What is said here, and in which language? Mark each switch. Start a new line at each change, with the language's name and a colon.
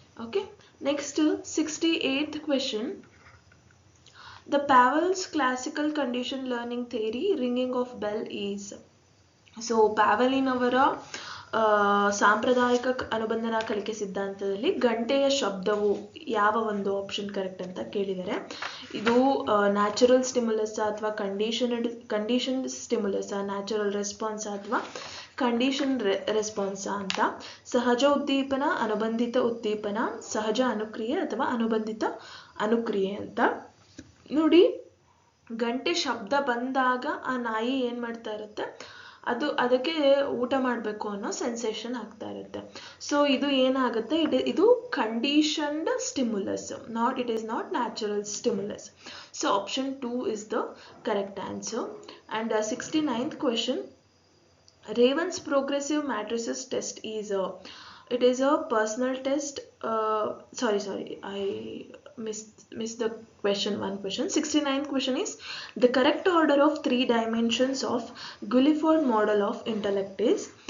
English: Okay, next 68th question, the Pavlov's classical condition learning theory ringing of bell is.
Kannada: So ಪ್ಯಾವಲಿನವರ ಸಾಂಪ್ರದಾಯಿಕ ಅನುಬಂಧನ ಕಲಿಕೆ ಸಿದ್ಧಾಂತದಲ್ಲಿ ಗಂಟೆಯ ಶಬ್ದವು ಯಾವ ಒಂದು ಆಪ್ಷನ್ ಕರೆಕ್ಟ್ ಅಂತ ಕೇಳಿದರೆ, ಇದು ನ್ಯಾಚುರಲ್ ಸ್ಟಿಮ್ಯುಲಸ್ ಅಥವಾ ಕಂಡೀಷನ್ ಸ್ಟಿಮ್ಯುಲಸ್, ನ್ಯಾಚುರಲ್ ರೆಸ್ಪಾನ್ಸ್ ಅಥವಾ ಕಂಡೀಷನ್ ರೆಸ್ಪಾನ್ಸ್ ಅಂತ, ಸಹಜ ಉದ್ದೀಪನ, ಅನುಬಂಧಿತ ಉದ್ದೀಪನ, ಸಹಜ ಅನುಕ್ರಿಯೆ ಅಥವಾ ಅನುಬಂಧಿತ ಅನುಕ್ರಿಯೆ ಅಂತ. ನೋಡಿ, ಗಂಟೆ ಶಬ್ದ ಬಂದಾಗ ಆ ನಾಯಿ ಏನು ಮಾಡ್ತಾ ಇರುತ್ತೆ, ಅದಕ್ಕೆ ಊಟ ಮಾಡಬೇಕು ಅನ್ನೋ ಸೆನ್ಸೇಷನ್ ಆಗ್ತಾ ಇರುತ್ತೆ. ಸೊ ಇದು ಏನಾಗುತ್ತೆ, ಇದು
English: Conditioned stimulus, it is not natural stimulus. So option 2 is the correct answer. And 69th question, Raven's progressive matrices test is it is a personal test. Sorry, I missed the one question. 69th question is, the correct order of 3 dimensions of Guilford model of intellect is.